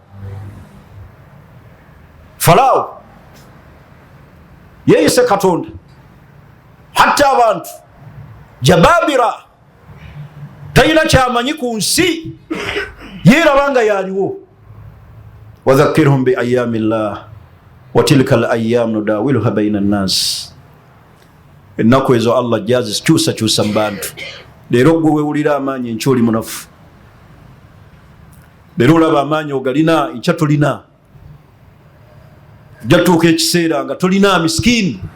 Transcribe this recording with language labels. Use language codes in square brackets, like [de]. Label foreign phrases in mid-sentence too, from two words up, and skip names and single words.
[lg] Falaawo yeeyise Katonda, hatta abantu Jababira talina kyamanyi ku nsi, yeerabanga yaaliwo. [ar] وذكرهم بأيام الله وتلك الأيام نداولها بين الناس. [lg] Ennaku ezo Allah jazikyusakyusa mu bantu. Leero gwe weewulira amaanyi enkya oli munafu, leero olaba amaanyi ogalina enkya tolina. Jatuuka ekiseera nga tolina miskini.